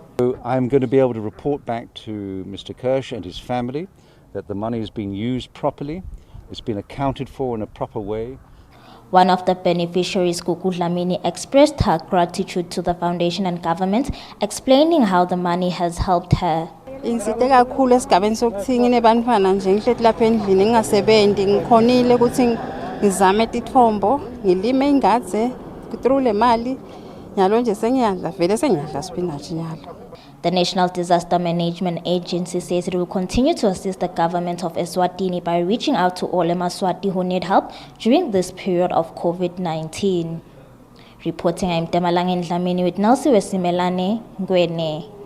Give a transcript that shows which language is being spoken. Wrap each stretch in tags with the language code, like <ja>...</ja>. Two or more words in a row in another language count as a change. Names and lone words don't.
<en>I'm going to be able to report back to Mr. Kirsch and his family that the money is being used properly, it's been accounted for in a proper way. One of the beneficiaries, Gugu Dlamini, expressed her gratitude to the foundation and government, explaining how the money has helped her.</en> <ss>Ingisite kakhulu esigabeni sokuthi nginebantwana nje ngihleli lapha endlini ngingasebenzi ngikhonile ukuthi ngizame tithombo ngilime ingadze through le mali nyalo nje sengiyadla vele sengiyadla spinach nyalo.</ss> <en>The National Disaster Management Agency says it will continue to assist the government of Eswatini by reaching out to all Eswatini who need help during this period of COVID-19. Reporting, I'm Temalangen Dlamini with Nelsi Wesimelane Ngwene.</en>